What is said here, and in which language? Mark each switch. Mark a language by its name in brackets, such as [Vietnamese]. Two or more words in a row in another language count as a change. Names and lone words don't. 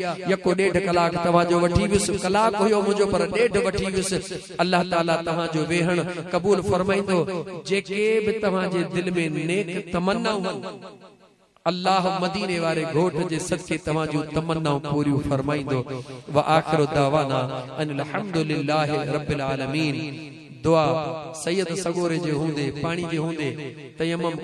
[Sindhi] यको ॾेढ कलाक तवाजो वठी वियुसि, कलाक हुयो मुंहिंजो पर ॾेढ वठी वियुसि। अल्लाह ताला तव्हांजो वेहण क़बूल फरमाईंदो। जेके बि तव्हांजे दिल में नेक तमन्नाऊं अल्लाह मदीने वारे घोट जे सदके तव्हांजूं तमन्नाऊं पूरियूं फरमाईंदो। [Arabic] وآخر دعوانا أن الحمد لله رب العالمين. [Sindhi] दुआ सैयद सगोरे जे हूंदे पानी जे हूंदे तयम्मुम